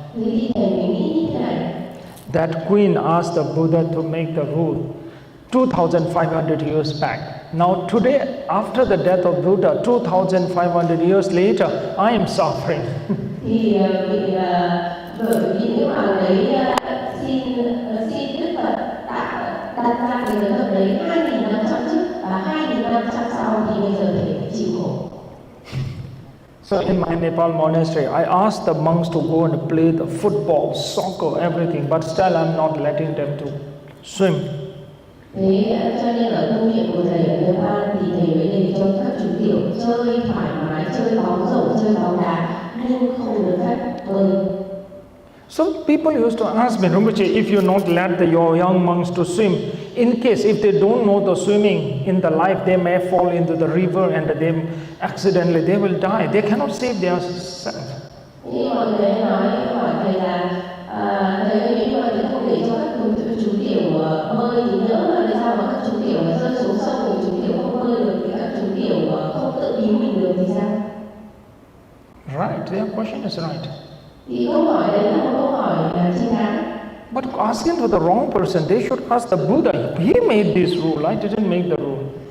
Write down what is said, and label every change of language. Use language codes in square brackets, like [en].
[vi] Thì thầy mới nghĩ như thế này. [en] That queen asked the Buddha to make the rule 2,500 years back. Now today, after the death of Buddha, 2,500 years later, I am suffering. [vi] Thì bởi vì những hoàng đấy xin Đức Phật đặt ra cái giới luật đấy 2.000 năm trước và 2.000 năm sau thì bây giờ thầy phải chịu khổ. [en] So in my Nepal monastery, I asked the monks to go and play the football, soccer, everything, but still I'm not letting them to swim. [vi] Thế cho nên ở công việc của thầy ở Nepal thì thầy mới để cho các chú tiểu chơi thoải mái, chơi bóng rổ, chơi bóng đá, nhưng không được phép bơi. [en] So people used to ask me, Rinpoche, if you not let your young monks to swim, in case if they don't know the swimming in the life, they may fall into the river and they will die. They cannot save themselves. [vi] Nhưng mọi người hỏi thầy là thầy ơi, nhưng mà thầy không để cho các chú tiểu bơi thì nữa là sao mà các chú tiểu rơi xuống sông thì chú tiểu không bơi được thì các chú tiểu không tự cứu mình được thì sao? [en] Right, their question is right. [vi] Thì câu hỏi đấy là một câu hỏi chính đáng. [en] But asking for the wrong person, they should ask the Buddha. He made this rule. I didn't make the rule.